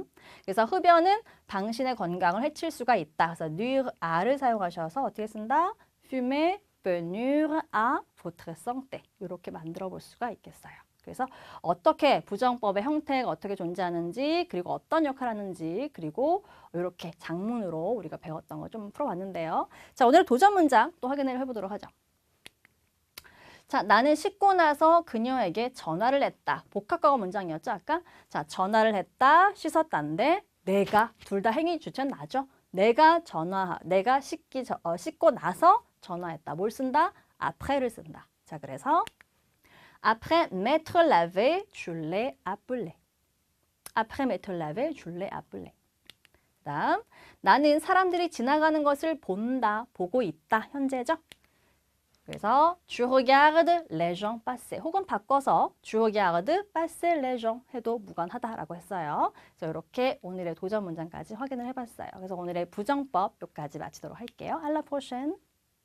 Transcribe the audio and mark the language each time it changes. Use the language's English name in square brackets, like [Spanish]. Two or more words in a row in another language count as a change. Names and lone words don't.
[Korean] 그래서 흡연은 당신의 건강을 해칠 수가 있다. 그래서 [French] nuire a [Korean] 를 사용하셔서 어떻게 쓴다? [French] fumer peut nuire à votre santé. [Korean] 이렇게 만들어 볼 수가 있겠어요. 그래서 어떻게 부정법의 형태가 어떻게 존재하는지 그리고 어떤 역할을 하는지 그리고 이렇게 장문으로 우리가 배웠던 거 좀 풀어봤는데요. 자, 오늘 도전 문장 또 확인을 해보도록 하죠. 자, 나는 씻고 나서 그녀에게 전화를 했다. 복합과거 문장이었죠, 아까? 자, 전화를 했다, 씻었다인데 내가 둘 다 행위 주체는 나죠. 내가 씻고 나서 전화했다. 뭘 쓴다? après,를 쓴다. 자, 그래서 [French] après m'être lavé, je l'ai appelé. après m'être lavé, je l'ai appelé. [Korean] 다음, 나는 사람들이 지나가는 것을 본다, 보고 있다. 현재죠. 그래서 [French] je regarde les gens passer [Korean] 혹은 바꿔서 [French] je regarde passer les gens [Korean] 해도 무관하다라고 했어요. 그래서 이렇게 오늘의 도전 문장까지 확인을 해봤어요. 그래서 오늘의 부정법 여기까지 마치도록 할게요. [French] À la prochaine.